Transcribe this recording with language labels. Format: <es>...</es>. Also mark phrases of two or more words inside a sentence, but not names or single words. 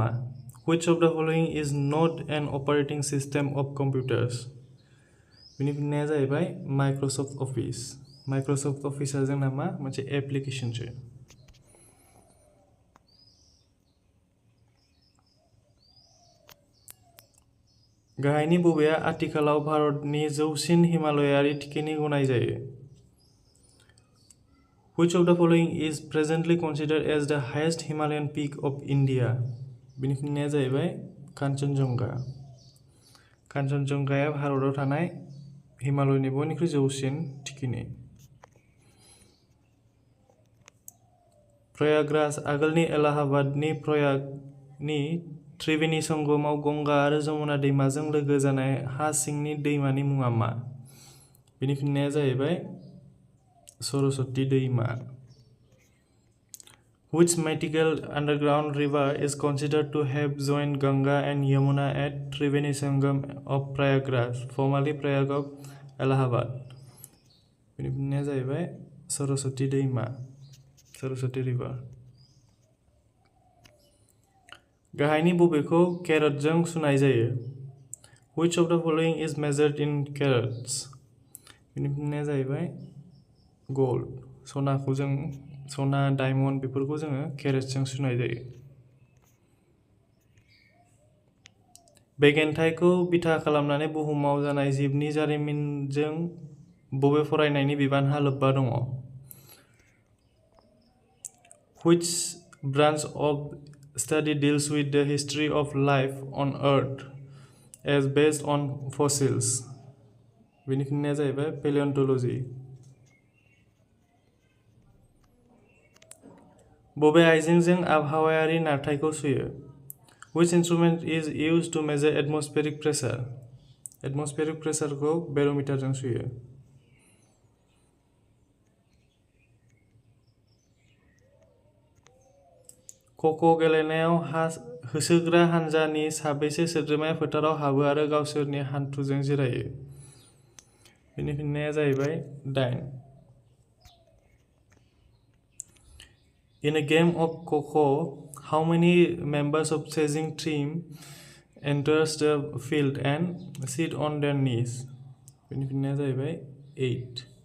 <en>Which of the following is not an operating system of computers?</en> <brx>बिनि फिननाया जाहैबाय माइक्रसफ्ट अफिस। माइक्रसफ्ट अफिसआ जोंना मा मोनसे एप्लिकेशनसो। गाहायनि बबेया आथिखालाव भारतनि जौसिन हिमालयारि थिखिनि गनाय जायो?</brx> <en>Which of the following is presently considered as the highest Himalayan peak of India?</en> <brx>बिनि फिननाया जाहैबाय कान्चनजंगा। कान्चनजंगाया भारताव थानाय हिमालयनि बयनिख्रुइ जौसिन थिखिनि। प्रयागराज आगोलनि एलाहाबादनि प्रयागनि त्रिवेणी संगमाव गंगा आरो जमुना दैमाजों लोगो जानाय हा सिंनि दैमानि मुङा मा? बिनि फिननाया जाहैबाय सरस्वती दैमा।</brx> <en>Which mythical underground river is considered to have joined Ganga and Yamuna at Triveni Sangam of Prayagraj, formerly Prayag of Allahabad?</en> <brx>बिनि फिननाया जाहैबाय सरस्वती दैमा, सरस्वती रिभार। गाहायनि बबेखौ केरेटजों सुनाय जायो?</brx> <en>Which of the following is measured in carats?</en> <brx>बिनि फिननाया जाहैबाय गोल्ड। सनाखौ जों सना डायमन्ड बेफोरखौ जोङो केरेटजों सुनाय जायो। बेगेन्थाइखौ बिथा खालामनानै बुहुमाव जानाय जिबनि जारिमिनजों बबे फरायनायनि बिबानहा लोब्बा दङ?</brx> <en>Which branch of study deals with the history of life on Earth as based on fossils?</en> <brx>बिनि फिननाया जाहैबाय पेलियन्टोलॉजी। बबे आइजेंजों आबहावायारि नारथायखौ सुयो?</brx> <en>Which instrument is used to measure atmospheric pressure? Atmospheric pressure</en> <brx>खौ बेरोमिटारजों सुयो। ख'ख' गेलेनायाव होसोग्रा हानजानि साबेसे सोद्रोमाया फोथाराव हाबो आरो गावसोरनि हान्थुजों जिरायो? बिनि फिननाया जाहैबाय 8।</brx> <en>In a game of Kho, how many members of chasing team enters the field and sit on their knees?</en> <brx>बिनि फिननाया जाहैबाय 8।</brx>